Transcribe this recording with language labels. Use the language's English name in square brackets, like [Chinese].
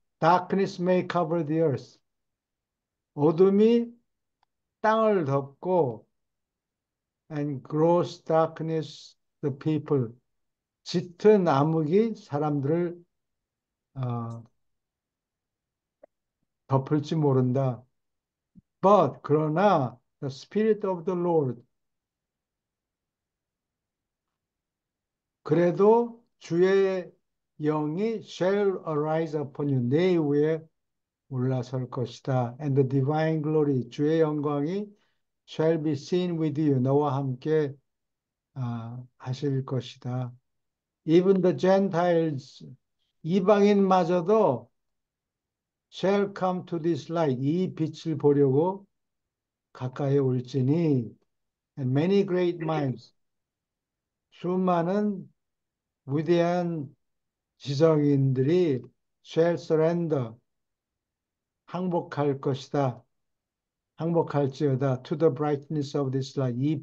[English] Darkness may cover the earth. [Korean] 어둠이 땅을 덮고 [English] and gross darkness the people. [Korean] 짙은 암흑이 사람들을 어, 덮을지 모른다. [English] But [Korean] 그러나 [English] the spirit of the Lord [Korean] 그래도 주의 영이 [English] shall arise upon you. [Korean] 내 위에 올라설 것이다. [English] And the divine glory [Korean] 주의 영광이 [English] shall be seen with you. [Korean] 너와 함께 하실 것이다. [English] Even the Gentiles [Korean] 이방인마저도 [English] shall come to this light. [Korean] 이 빛을 보려고 가까이 올지니 [English] and many great minds [Korean] 수많은 위대한 지성인들이 [English] shall surrender [Korean] 항복할 것이다. 항복할지어다 [English] to the brightness of this light.